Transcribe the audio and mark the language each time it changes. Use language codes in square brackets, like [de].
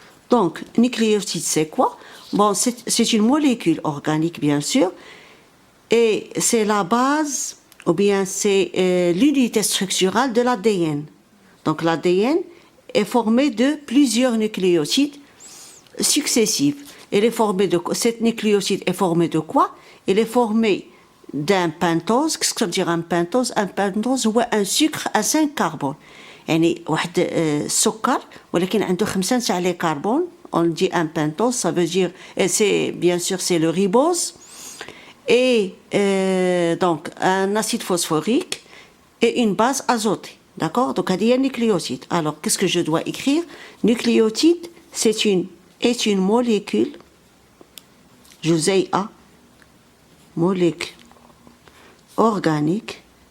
[fr] Donc, nucléotide, c'est quoi? Bon, c'est une molécule organique, bien sûr, et c'est la base, ou bien c'est l'unité structurale de l'ADN. Donc, l'ADN est formé de plusieurs nucléotides successifs. Cette nucléotide est formée de quoi? Elle est formée d'un pentose. Qu'est-ce que ça veut dire un pentose? Un pentose, c'est un sucre à 5 carbone. [ar] يعني واحد السكر ولكن عنده 5 تاع لي كربون. [fr] On dit un pentose, ça veut dire, c'est bien sûr c'est le ribose et donc un acide phosphorique et une base azotée. D'accord? Donc il y a un nucléotide. Alors qu'est-ce que je dois écrire? Nucléotide, est une molécule, جزيئة, molécule organique